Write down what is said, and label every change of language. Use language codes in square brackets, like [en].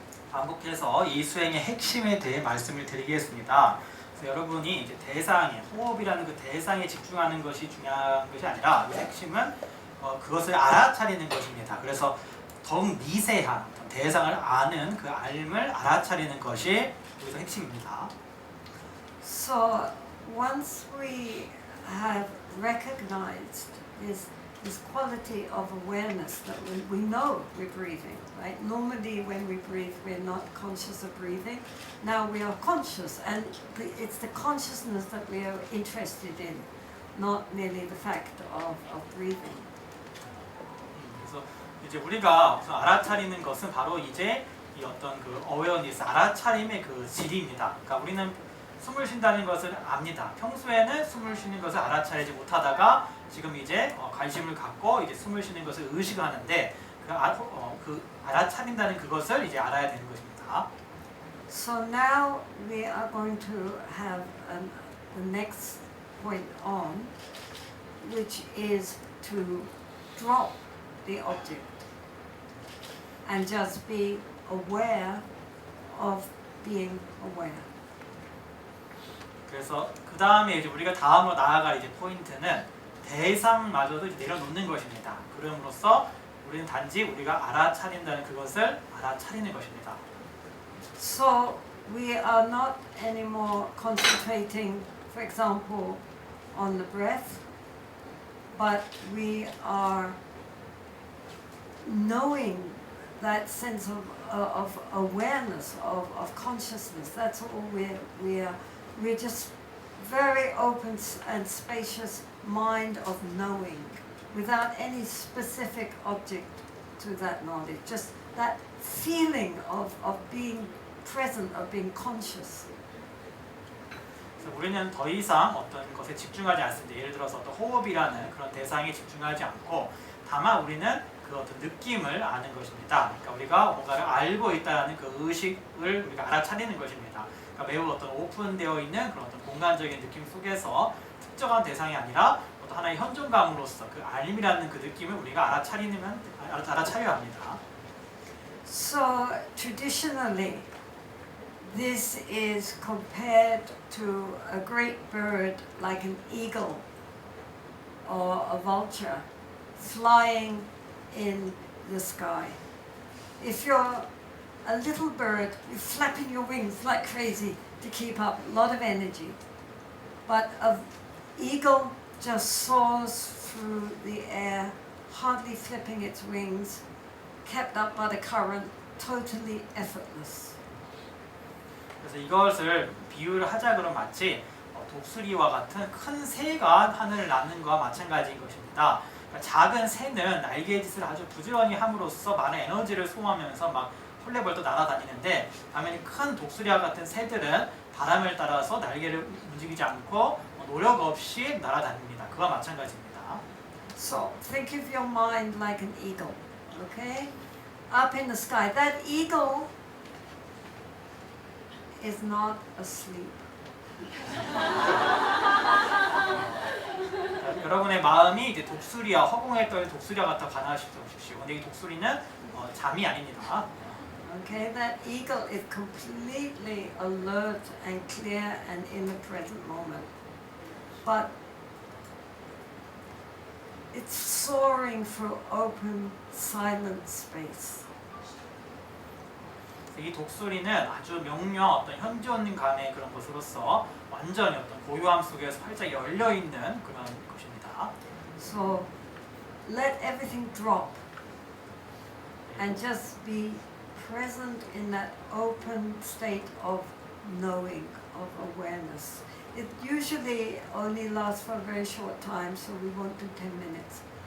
[ko] 반복해서 이 수행의 핵심에 대해 말씀을 드리겠습니다. 그래서 여러분이 이제 대상에, 호흡이라는 그 대상에 집중하는 것이 중요한 것이 아니라 그 핵심은 그것을 알아차리는 것입니다. 그래서 더욱 미세한 대상을 아는 그 알을 알아차리는 것이 여기서 핵심입니다. [en] So once we have recognized this quality of awareness that we know we're breathing, right? Normally when we breathe, we're not conscious of breathing. Now we are conscious, and it's the consciousness that we are interested in, not merely the fact of breathing. [ko] 그래서 이제 우리가 우선 알아차리는 것은 바로 이제 이 어떤 그 어웨어니스, 알아차림의 그 질입니다. 그러니까 우리는 숨을 쉰다는 것을 압니다. 평소에는 숨을 쉬는 것을 알아차리지 못하다가 지금 이제 관심을 갖고 이제 숨을 쉬는 것을 의식하는데 그 알아차린다는 그것을 이제 알아야 되는 것입니다. [en] So now we are going to have the next point on, which is to drop the object and just be aware of being aware. [ko] 그래서 그 다음에 이제 우리가 다음으로 나아갈 이제 포인트는 대상마저도 내려놓는 것입니다. 그럼으로써 우리는 단지 우리가 알아차린다는 그것을 알아차리는 것입니다. [en] So we are not anymore concentrating, for example, on the breath, but we are knowing that sense of awareness, of consciousness. That's all we're just very open and spacious mind of knowing, without any specific object to that knowledge. Just that feeling of being present, of being conscious. [ko] 그래서 우리는 더 이상 어떤 것에 집중하지 않습니다. 예를 들어서 어떤 호흡이라는 그런 대상에 집중하지 않고 다만 우리는 그 어떤 느낌을 아는 것입니다. 그러니까 우리가 뭔가를 알고 있다는 그 의식을 우리가 알아차리는 것입니다. 그러니까 매우 어떤 오픈되어 있는 그런 어떤 공간적인 느낌 속에서 특정한 대상이 아니라 어떤 하나의 현존감으로서 그 알림이라는 그 느낌을 우리가 알아차려야 합니다. [en] So traditionally, this is compared to a great bird like an eagle or a vulture flying in the sky. If you're a little bird, you're flapping your wings like crazy to keep up, a lot of energy. But an eagle just soars through the air, hardly flipping its wings, kept up by the current, totally effortless. [ko] 그래서 이것을 비유를 하자 그러면 마치 독수리와 같은 큰 새가 하늘을 나는 것과 마찬가지인 것입니다. 그러니까 작은 새는 날개짓을 아주 부지런히 함으로써 많은 에너지를 소모하면서 막 헐레벌떡 날아다니는데 반면에 큰 독수리와 같은 새들은 바람을 따라서 날개를 움직이지 않고 노력 없이 날아다닙니다. 그와 마찬가지입니다. [en] So think of your mind like an eagle, okay? Up in the sky. That eagle is not asleep. [ko] 여러분의 마음이 이제 독수리와 허공에 떠 있는 독수리와 같아 가능하십시오. 근데 이 독수리는 잠이 아닙니다. [en] Okay, that eagle is completely alert and clear and in the present moment. But it's soaring through open, silent space. [ko] 이 독수리는 아주 명료한 어떤 현존감의 그런 것으로서 완전히 어떤 고요함 속에서 활짝 열려 있는 그런 것입니다. [en] So let everything drop and just be present in that open state of knowing, of awareness. It usually only lasts for a very short time, so we won't do 10 minutes.